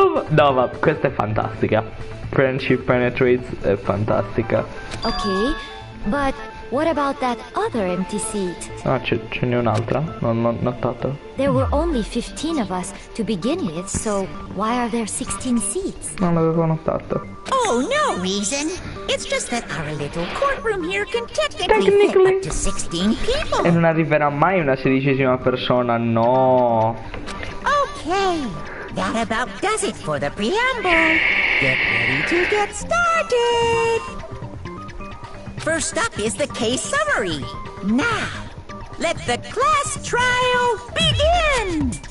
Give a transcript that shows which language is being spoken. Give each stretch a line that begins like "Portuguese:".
Italian: No, ma questa è fantastica. Friendship Penetrates è fantastica.
English: Okay, but what about that other empty seat?
Italian: Ah, ce n'è un'altra? Non ho notato.
English: There were only 15 of us to begin with, so why are there 16 seats?
Italian: Non l'avevo notato.
English: Oh, no reason. It's just that our little courtroom here can technically fit up to 16 people.
Italian: E non arriverà mai una 16ª persona, no.
English: Okay, that about does it for the preamble. Get ready to get started. First up is the case summary. Now, let the class trial begin!